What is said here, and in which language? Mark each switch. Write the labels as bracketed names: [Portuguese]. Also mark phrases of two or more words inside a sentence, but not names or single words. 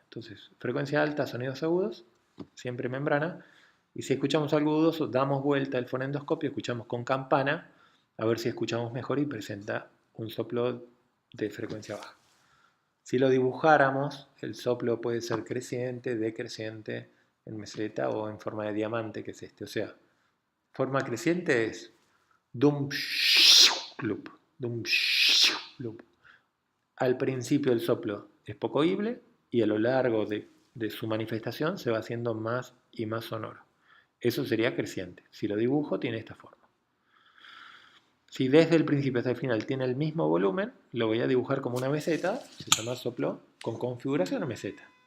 [Spanish] Entonces, frecuencia alta, sonidos agudos, siempre membrana, y si escuchamos algo agudoso, damos vuelta al fonendoscopio, escuchamos con campana, a ver si escuchamos mejor y presenta un soplo de frecuencia baja. Si lo dibujáramos, el soplo puede ser creciente, decreciente, en meseta o en forma de diamante, que es este. O sea, forma creciente es dum loop, dum loop. Al principio el soplo es poco oíble y a lo largo de su manifestación se va haciendo más y más sonoro. Eso sería creciente. Si lo dibujo tiene esta forma. Si desde el principio hasta el final tiene el mismo volumen, lo voy a dibujar como una meseta, se llama soplo con configuración meseta.